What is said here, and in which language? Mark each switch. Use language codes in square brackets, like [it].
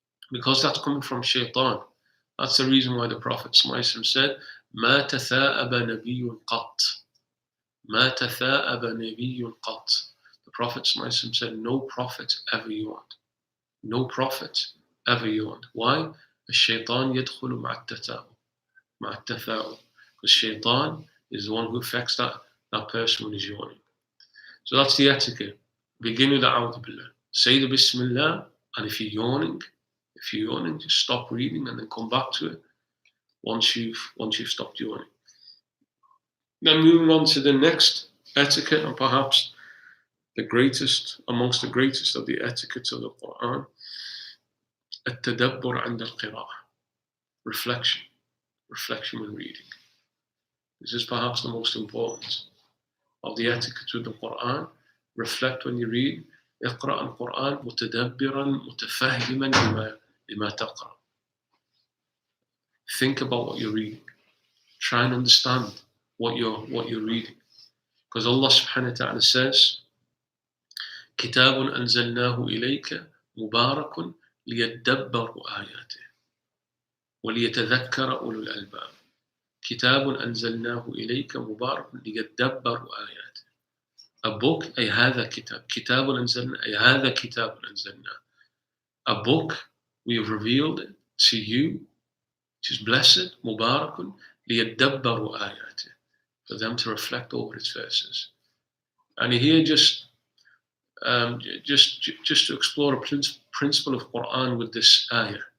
[en] Because that's coming from shaitan. That's the reason why the Prophet said, [ar] مَا تَثَاءَبَ نَبِيٌّ قَطْ. مَا تَثَاءَبَ نَبِيٌّ قَطْ. [en] The Prophet said, no prophet ever yawned. No prophet ever yawned. Why? [ar] الشيطان يدخل مع التثاؤب. [en] Because shaitan is the one who affects that person when he's yawning. So that's the etiquette. Begin with the A'udhu Billah. Say the Bismillah, and if you're yawning, just stop reading and then come back to it once you've stopped yawning. Then moving on to the next etiquette, and perhaps the greatest, amongst the greatest of the etiquettes of the Quran, [ar] التدبر عند القراءة. [en] Reflection when reading. This is perhaps the most important of the etiquette with the Quran. Reflect when you read. [ar] اقرأ القرآن متدبرا متفهما لما تقرأ. [en] Think about what you're reading. Try and understand what you're reading. Because Allah subhanahu wa ta'ala says, [ar] كتاب أنزلناه إليك مبارك ليدبروا آياته وليتذكر أولو الألباب. كتاب أنزلناه إليك مبارك ليدبروا آياته. [en] A book, [ar] أي هذا كتاب أنزلنا أي هذا كتاب أنزلنا. [en] A book we have revealed to you, which is blessed, [ar] مبارك ليدبروا آياته, [en] for them to reflect over its verses. And here just to explore a principle of Quran with this ayah.